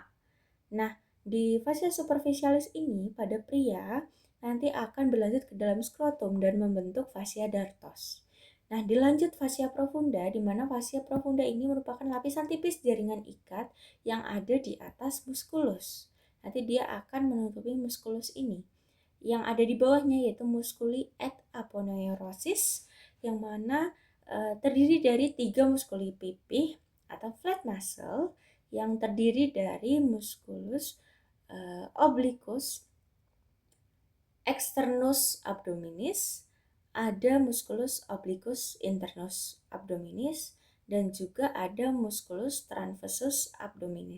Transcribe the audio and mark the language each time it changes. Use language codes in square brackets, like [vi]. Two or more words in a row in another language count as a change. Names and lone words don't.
[id] Nah, di fascia superficialis ini pada pria nanti akan berlanjut ke dalam skrotum dan membentuk fascia dartos. Nah, dilanjut fascia profunda, di mana fascia profunda ini merupakan lapisan tipis jaringan ikat yang ada di atas muskulus. Nanti dia akan menutupi muskulus ini. Yang ada di bawahnya yaitu musculi et aponeurosis, yang mana terdiri dari 3 muskuli pipih atau [en] flat muscle [id] yang terdiri dari musculus obliquus externus abdominis, ada musculus obliquus internus abdominis, dan juga ada musculus transversus abdominis.